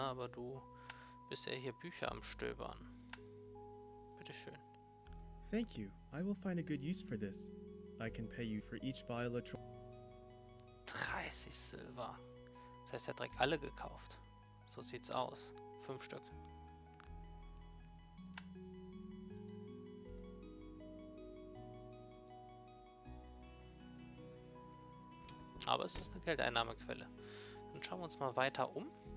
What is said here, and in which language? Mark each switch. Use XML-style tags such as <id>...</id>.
<de>Aber du bist ja hier Bücher am Stöbern. Bitteschön.</de> <en>Thank you. I will find a good use for this. I can pay you for each vial of</en> <de>30 Silber. Das heißt, er hat direkt alle gekauft. So sieht's aus. 5 Stück. Aber es ist eine Geldeinnahmequelle. Dann schauen wir uns mal weiter um.</de>